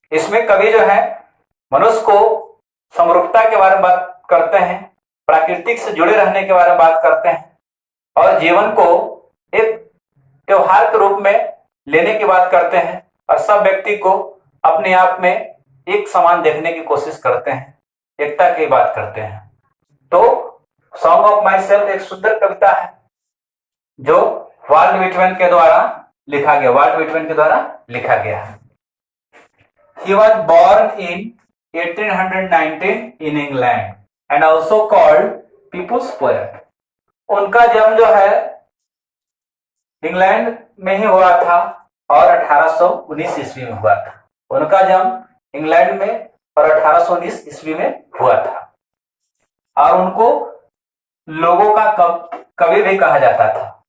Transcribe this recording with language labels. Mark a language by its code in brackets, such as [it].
[hi] इसमें कवि जो है मनुष्य को समरूपता के बारे में बात करते हैं, प्राकृतिक से जुड़े रहने के बारे में बात करते हैं और जीवन को एक त्योहार के रूप में लेने की बात करते हैं और सब व्यक्ति को अपने आप में एक समान देखने की कोशिश करते हैं, एकता की बात करते हैं। तो सॉन्ग ऑफ माई सेल्फ एक सुंदर कविता है जो वाल्ट विटमैन के द्वारा लिखा गया, वाल्ट विटमैन के द्वारा लिखा गया है। [en] He was born in 1819 in England and also called People's Poet. [hi] उनका जन्म जो है इंग्लैंड में ही हुआ था और 1819 ईस्वी में हुआ था। उनका जन्म इंग्लैंड में और 1819 ईस्वी में हुआ था और उनको लोगों का कवि भी कहा जाता था।